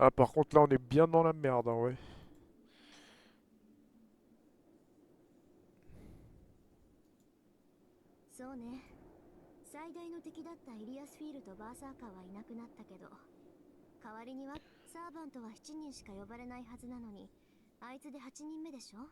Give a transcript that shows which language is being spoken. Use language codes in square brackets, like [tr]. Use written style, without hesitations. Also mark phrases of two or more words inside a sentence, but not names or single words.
[fr] Ah, par contre, là, on est bien dans la merde, hein, ouais. [ja] そうね。最大の敵だったイリアスフィールとバーサーカーはいなくなったけど、代わりにはサーバントは7人しか呼ばれないはずなのに、あいつで8人目でしょ。